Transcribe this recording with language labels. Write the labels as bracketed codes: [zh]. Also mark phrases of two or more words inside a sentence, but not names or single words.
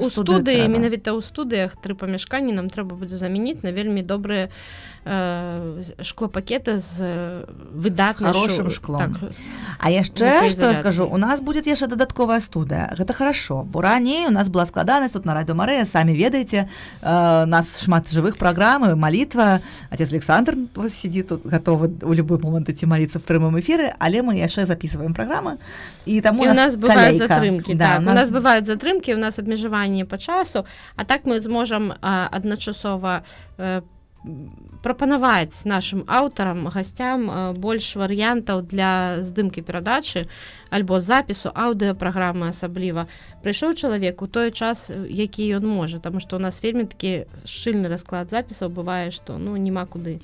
[be] у студыі, менавіта ў студыях 3 памяшканні нам трэба будзе замяніць на вельмі добрыя шклопакеты з выдатным хорошим шклом. Так. А яшчэ, што я скажу, у нас будзе яшчэ дадатковая студыя. Гэта хорошо, бо раней у нас была складанасць тут на Радыё Марыя, самі ведаеце, у нас шмат жывых праграм, малітва, [ru] отец Александр сидит тут, готовы в любой момент идти молиться в прямом эфире, [be] але мы яшчэ [ru] записываем программы, и [be] тому у нас бывают затрымки. Да, так, у нас бывают затрымки, у нас абмежаванне по часу, а так мы зможам адначасова прапанаваць нашим аўтарам, гасцям больш варыянтаў для здымкі перадачы альбо запісу аўдыапраграмы асабліва. Прыйшоў чалавек у той час, які ён можа, таму што у нас вельмі такі шчыльны расклад запісаў бывае, што няма куды.